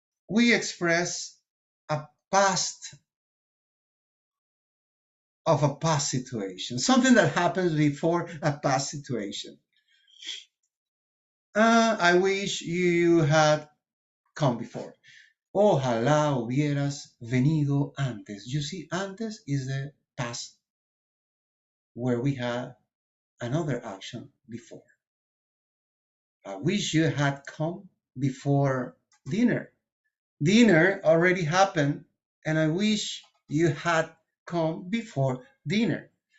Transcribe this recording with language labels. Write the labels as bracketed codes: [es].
[en] We express a past of a past situation, something that happens before a past situation. I wish you had come before. [es] Ojalá hubieras venido antes. [en] You see, antes is the past where we had another action before. I wish you had come before dinner. Dinner already happened, and I wish you had come before dinner.